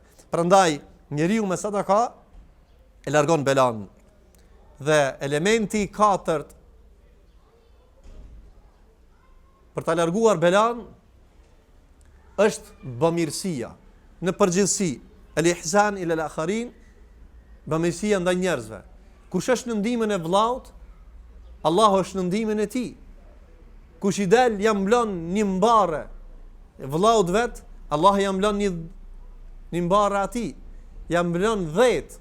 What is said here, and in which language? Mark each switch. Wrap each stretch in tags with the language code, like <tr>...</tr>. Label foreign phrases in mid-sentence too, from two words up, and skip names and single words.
<sq>Prandaj njeriu me sadaka e largon belan. Dhe elementi i katërt për ta larguar belan është bamirësia. Në përgjithësi,</sq> <ar>الإحسان إلى الآخرين,</ar> <sq>bamirësia ndaj njerëzve. Kush është në ndihmën e vllaut, Allahu është në ndihmën e tij. Kush i del ja mblon një mbarë vllaut vet, Allah ja mblon një mbarë atij, ja mblon 10.</sq>